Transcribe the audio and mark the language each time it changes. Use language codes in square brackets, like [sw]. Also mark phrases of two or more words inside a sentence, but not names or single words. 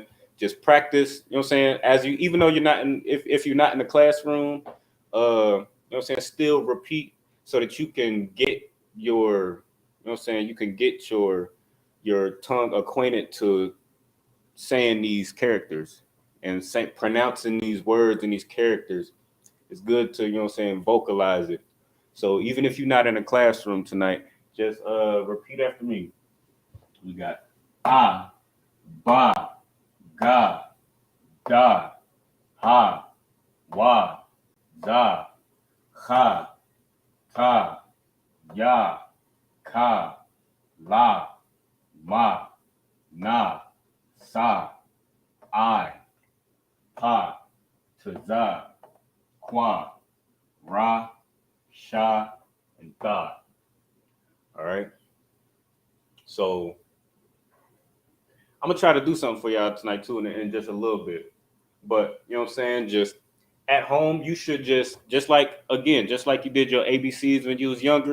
[en] Just practice, you know what I'm saying? As you, even though you're not in, if you're not in the classroom, you know what I'm saying, still repeat so that you can get your, you know what I'm saying, you can get your tongue acquainted to saying these characters and pronouncing these words and these characters. It's good to, you know what I'm saying, vocalize it. So even if you're not in a classroom tonight, just repeat after me. We got [ar] ah, ba, ga, da, ha, wa, za, ha, ta, ya, ka, la, ma, na, sa, I, pa, taza, kwa, ra, sha, [en] and God. All right. So I'm gonna try to do something for y'all tonight too, in just a little bit. But you know what I'm saying? Just at home, you should just like you did your ABCs when you was younger.